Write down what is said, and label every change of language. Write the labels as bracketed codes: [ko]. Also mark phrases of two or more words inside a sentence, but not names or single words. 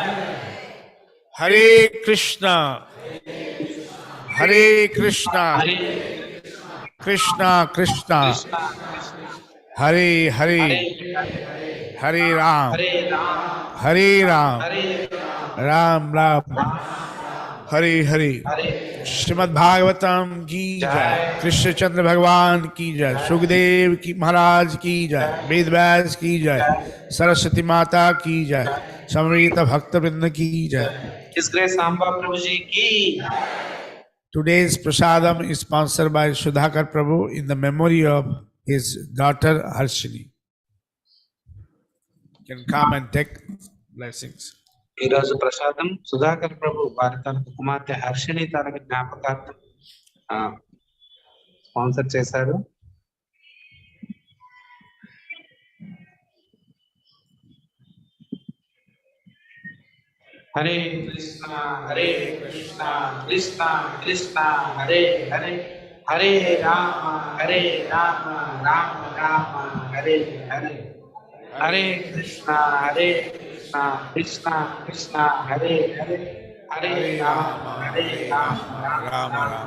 [sa] Hare Krishna, Hare Krishna, Krishna Krishna, Hare Hare, Hare Ram, Hare Ram, Ram Ram, Hare Hare. [hi] श्रीमद् भागवतम की जय, कृष्ण चंद्र भगवान की जय, सुखदेव की महाराज की जय, वेद व्यास की जय, सरस्वती माता की जय, समवेत भक्त वृंद की जय. [en] His Grace Samba Prabhuji ki. Today's prasadam is sponsored by Sudhakar Prabhu in the memory of his daughter Harshini. You can come and take blessings. [te] ఈ రోజు ప్రసాదం సుధాకర్ ప్రభు వారి తనకు కుమార్తె హర్షిని తనకు జ్ఞాపకార్థం స్పాన్సర్ చేశారు. [sa] హరే కృష్ణ హరే కృష్ణ కృష్ణ కృష్ణ హరే హరే, హరే రామ రామ రామ హరే హరే, హరే కృష్ణ కృష్ణ కృష్ణ హరే హరే, హరే రామ రామ రామ